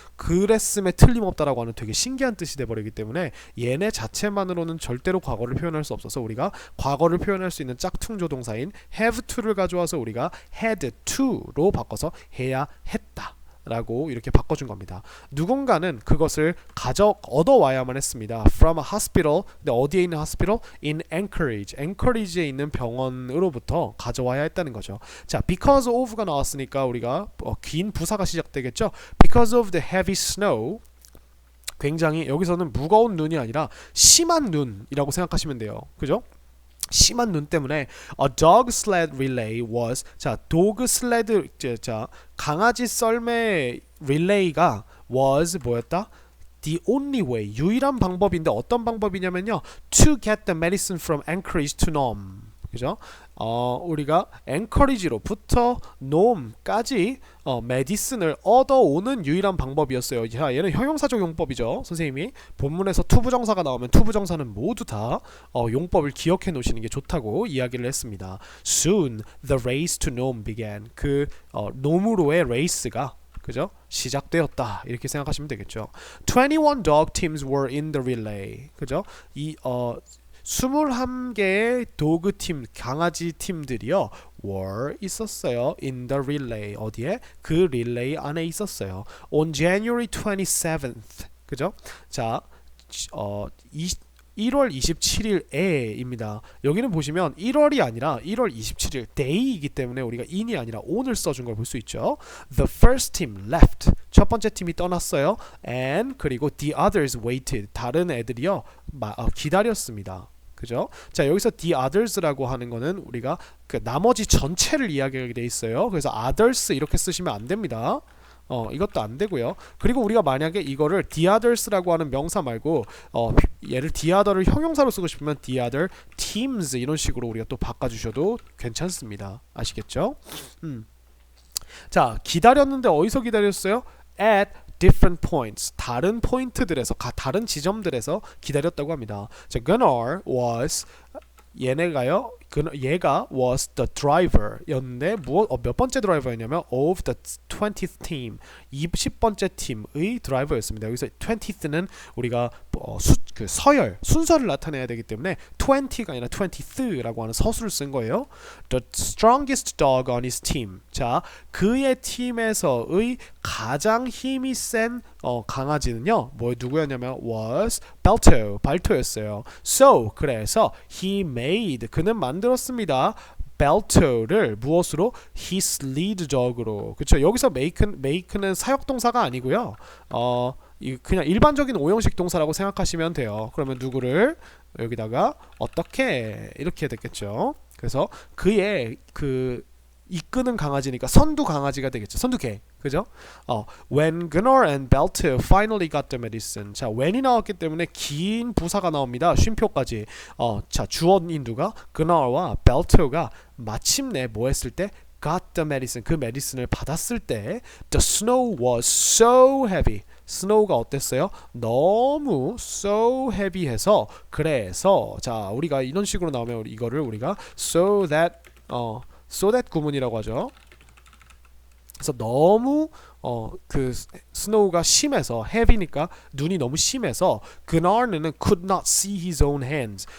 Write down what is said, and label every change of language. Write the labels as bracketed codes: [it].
[ko] 그랬음에 틀림없다라고 하는 되게 신기한 뜻이 돼버리기 때문에 얘네 자체만으로는 절대로 과거를 표현할 수 없어서 우리가 과거를 표현할 수 있는 짝퉁조동사인 have to를 가져와서 우리가 had to로 바꿔서 해야 했다 라고 이렇게 바꿔준 겁니다. 누군가는 그것을 얻어와야만 했습니다. [en] From a hospital. [ko] 근데 어디에 있는 hospital? [en] In Anchorage. [ko] Anchorage에 있는 병원으로부터 가져와야 했다는 거죠. 자, because of가 나왔으니까 우리가 긴 부사가 시작되겠죠. [en] Because of the heavy snow. [ko] 굉장히 여기서는 무거운 눈이 아니라 심한 눈이라고 생각하시면 돼요. 그죠? 심한 눈 때문에 [en] a dog sled relay was [ko] 도그 슬레드 강아지 썰매 릴레이가 was 뭐였다? [en] The only way [ko] 유일한 방법인데 어떤 방법이냐면요 [en] to get the medicine from Anchorage to Nome [ko] 그죠? 우리가 encourage로부터 놈까지 medicine을 얻어오는 유일한 방법이었어요. 자, 얘는 형용사적 용법이죠. 선생님이 본문에서 투부정사가 나오면 투부정사는 모두 다 용법을 기억해 놓으시는 게 좋다고 이야기를 했습니다. [en] Soon the race to Nome began. [ko] 그 놈으로의 레이스가 그죠? 시작되었다. 이렇게 생각하시면 되겠죠. [en] 21 dog teams were in the relay. [ko] 그죠? 21개의 도그 팀, 강아지 팀들이요. [en] were [ko] 있었어요. [en] in the relay. 어디에? [ko] 그 릴레이 안에 있었어요. on January 27th. 그죠? 자, 1월 27일에입니다. 여기는 보시면 1월이 아니라 1월 27일 day이기 때문에 우리가 in이 아니라 on을 써준 걸 볼 수 있죠. [en] The first team left. 첫 번째 팀이 떠났어요. And 그리고 the others waited. [ko] 다른 애들이요 기다렸습니다. 그죠? 자, 여기서 the others라고 하는 거는 우리가 그 나머지 전체를 이야기하게 돼 있어요. 그래서 others 이렇게 쓰시면 안 됩니다. 이것도 안 되고요. 그리고 우리가 만약에 이거를 the others라고 하는 명사 말고 얘를 the other를 형용사로 쓰고 싶으면 the other teams 이런 식으로 우리가 또 바꿔주셔도 괜찮습니다. 아시겠죠? 자, 기다렸는데 어디서 기다렸어요? [en] at different points. [ko] 다른 포인트들에서 다른 지점들에서 기다렸다고 합니다. [en] 자, Gunnar was 얘네가요. 얘가 was the driver 였는데 몇 번째 드라이버였냐면 of the 20th team [ko] 20번째 팀의 드라이버였습니다. 여기서 20th는 우리가 그 서열 순서를 나타내야 되기 때문에 20가 아니라 20th라고 하는 서술을 쓴 거예요. [en] The strongest dog on his team. [ko] 자, 그의 팀에서의 가장 힘이 센 강아지는요. 누구였냐면 was 발토였어요. [en] So [ko] 그래서 he made 그는 만들었습니다. 벨토를 무엇으로? [en] his lead dog으로. [ko] 그렇죠. 여기서 make는 사역동사가 아니고요. 그냥 일반적인 오형식 동사라고 생각하시면 돼요. 그러면 누구를 여기다가 어떻게 이렇게 됐겠죠. 그래서 그의 그 이끄는 강아지니까 선두 강아지가 되겠죠. 선두개. 그죠? [en] When Gunnar and Belto finally got the medicine. [ko] 자, when이 나왔기 때문에 긴 부사가 나옵니다. 쉼표까지. 자, 주어인 누가? Gunnar와 Belto가 마침내 뭐 했을 때? [en] got the medicine. [ko] 그 메디슨을 받았을 때 [en] the snow was so heavy. [ko] snow가 어땠어요? 너무 so heavy해서 그래서 자, 우리가 이런 식으로 나오면 이거를 우리가 so that 구문이라고 하죠. 그래서 너무 그 스노우가 심해서 heavy니까 눈이 너무 심해서 그나르는 [en] could not see his own hands.